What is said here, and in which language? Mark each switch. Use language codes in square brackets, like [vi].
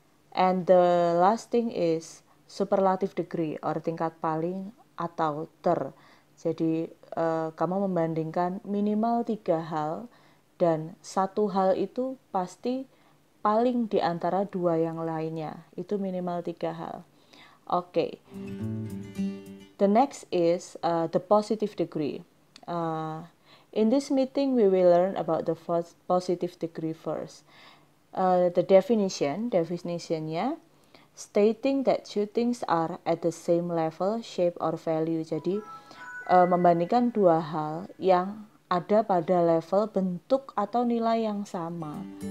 [en] And the last thing is superlative degree, or [id] tingkat paling atau ter. Jadi kamu membandingkan minimal 3 hal dan satu hal itu pasti paling di antara dua yang lainnya. Itu minimal 3 hal. Okay. [en] The next is the positive degree. In this meeting, we will learn about the positive degree first. The definitionnya, stating that two things are at the same level, shape, or value. [id] Jadi, membandingkan dua hal yang ada pada level bentuk atau nilai yang sama.